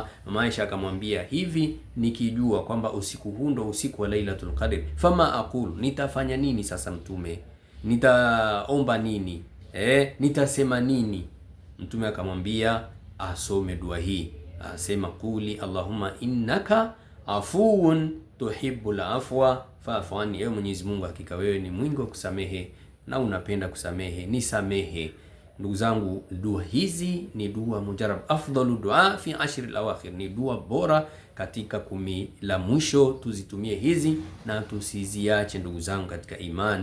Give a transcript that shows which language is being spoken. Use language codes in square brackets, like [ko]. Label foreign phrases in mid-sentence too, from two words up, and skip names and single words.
[sw] Mama Aisha akamwambia, hivi nikijua kwamba usiku huo ndo usiku wa Lailatul Qadr, [ar] فما أقول, [sw] nitafanya nini sasa Mtume? Nitaomba nini? Nitasema nini? Mtume akamwambia asome dua hii, asema [ar] قل اللهم إنك عفو تحب العفو فاعف عني. [sw] Ewe Mwenyezi Mungu, hakika wewe ni mwingi wa kusamehe na unapenda kusamehe, nisamehe. Ndugu zangu, dua hizi ni dua mujarrab. [ar] أفضل الدعاء في العشر الأواخر, [sw] ni dua bora katika 10 la mwisho. Tuzitumie hizi na tusiziache ndugu zangu katika iman.